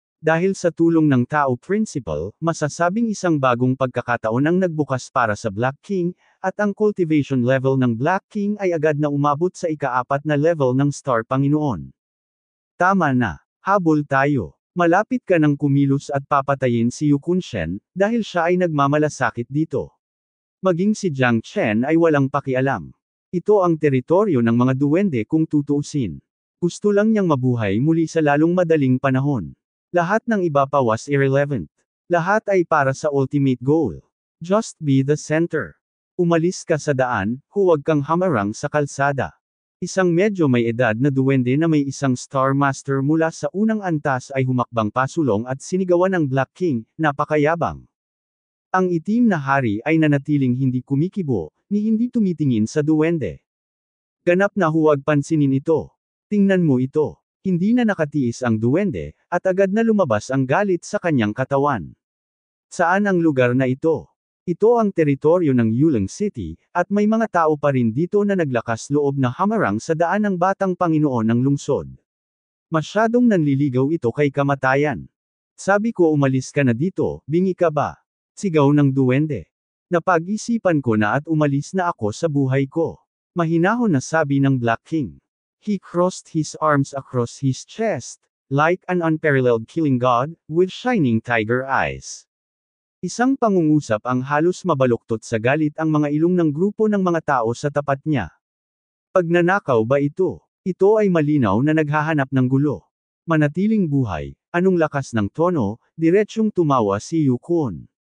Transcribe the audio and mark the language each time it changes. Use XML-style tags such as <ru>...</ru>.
<tl>Dahil sa tulong ng Tao Principle, masasabing isang bagong pagkakataon ang nagbukas para sa Black King, at ang cultivation level ng Black King ay agad na umabot sa ika-4 na level ng Star Panginoon. Tama na. Habol tayo. Malapit ka ng kumilos at papatayin si Yu Kunshen, dahil siya ay nagmamalasakit dito. Maging si Jiang Chen ay walang pakialam. Ito ang teritoryo ng mga duwende kung tutuusin. Gusto lang niyang mabuhay muli sa lalong madaling panahon. Lahat ng iba pa</tl> <en>was irrelevant.</en> <tl>Lahat ay para sa ultimate goal.</tl> <en>Just be the center.</en> <tl>Umalis ka sa daan, huwag kang hamarang sa kalsada. Isang medyo may edad na duwende na may isang Star Master mula sa unang antas ay humakbang pasulong at sinigawan ng Black King, napakayabang. Ang itim na hari ay nanatiling hindi kumikibo, ni hindi tumitingin sa duwende. Ganap na huwag pansinin ito. Tingnan mo ito. Hindi na nakatiis ang duwende, at agad na lumabas ang galit sa kanyang katawan. Saan ang lugar na ito? Ito ang teritoryo ng Yulang City, at may mga tao pa rin dito na naglakas loob na hamarang sa daan ng batang Panginoon ng lungsod. Masyadong nanliligaw ito kay kamatayan. Sabi ko umalis ka na dito, bingi ka ba? Sigaw ng duwende. Napag-isipan ko na at umalis na ako sa buhay ko. Mahinahon na sabi ng Black King.</tl> <en>He crossed his arms across his chest, like an unparalleled killing god, with shining tiger eyes.</en> <tl>Isang pangungusap ang halos mabaluktot sa galit ang mga ilong ng grupo ng mga tao sa tapat niya. Pagnanakaw ba ito? Ito ay malinaw na naghahanap ng gulo. Manatiling buhay, anong lakas ng tono, diretsyong tumawa si Yu Kun.</tl>